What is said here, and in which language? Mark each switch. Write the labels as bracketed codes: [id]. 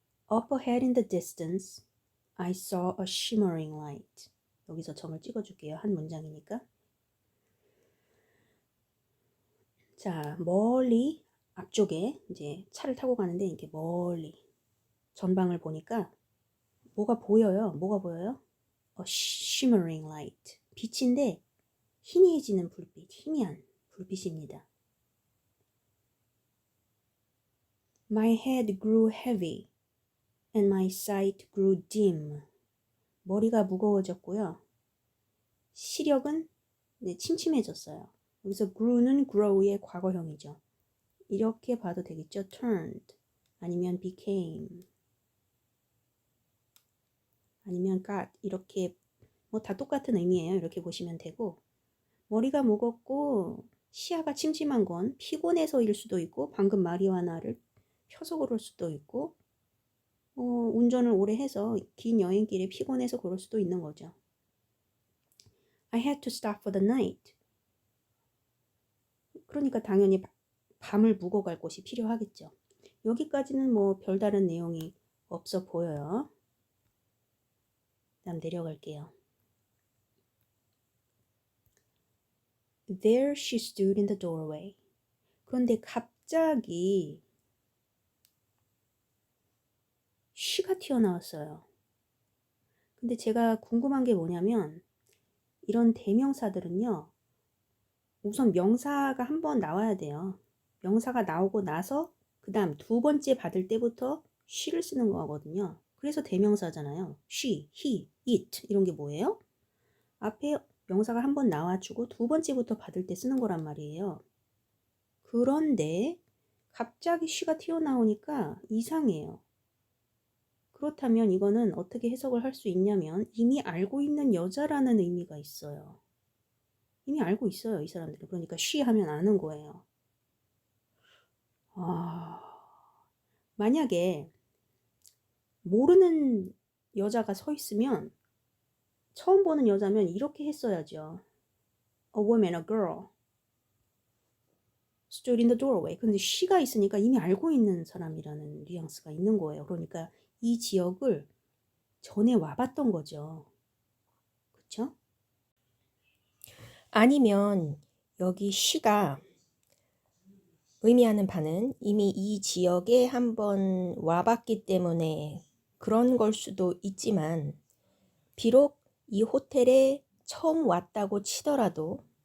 [en] Up ahead in the distance, I saw a shimmering light. [ko] 여기서 점을 찍어줄게요. 한 문장이니까. 자, 멀리 앞쪽에 이제 차를 타고 가는데 이렇게 멀리 전방을 보니까 뭐가 보여요? 뭐가 보여요? [en] A shimmering light. [ko] 빛인데 희미해지는 불빛, 희미한 불빛입니다. [en] My head grew heavy and my sight grew dim. [ko] 머리가 무거워졌고요. 시력은 침침해졌어요. 여기서 grew는 grow의 과거형이죠. 이렇게 봐도 되겠죠. turned 아니면 became 아니면 got 이렇게 뭐 다 똑같은 의미예요. 이렇게 보시면 되고 머리가 무겁고 시야가 침침한 건 피곤해서일 수도 있고 방금 마리화나를 펴서 그럴 수도 있고 운전을 오래 해서 긴 여행길에 피곤해서 그럴 수도 있는 거죠. [en] I had to stop for the night. [ko] 그러니까 당연히 밤을 묵어 갈 곳이 필요하겠죠. 여기까지는 뭐 별다른 내용이 없어 보여요. 다음 내려갈게요. [en] There she stood in the doorway. [ko] 그런데 갑자기 she가 튀어나왔어요. 근데 제가 궁금한 게 뭐냐면 이런 대명사들은요. 우선 명사가 한 번 나와야 돼요. 명사가 나오고 나서 그 다음 두 번째 받을 때부터 she를 쓰는 거거든요. 그래서 대명사잖아요. she, he, it 이런 게 뭐예요? 앞에 명사가 한 번 나와주고 두 번째부터 받을 때 쓰는 거란 말이에요. 그런데 갑자기 she가 튀어나오니까 이상해요. 그렇다면 이거는 어떻게 해석을 할 수 있냐면 이미 알고 있는 여자라는 의미가 있어요. 이미 알고 있어요, 이 사람들은. 그러니까 she 하면 아는 거예요. 만약에 모르는 여자가 서 있으면 처음 보는 여자면 이렇게 했어야죠. [en] A woman, a girl stood in the doorway. [ko] 근데 she가 있으니까 이미 알고 있는 사람이라는 뉘앙스가 있는 거예요. 그러니까 이 지역을 전에 와봤던 거죠. 그쵸? 아니면 여기 she가 의미하는 바는 이미 이 지역에 한번 와봤기 때문에 그런 걸 수도 있지만 비록 이 호텔에 처음 왔다고 치더라도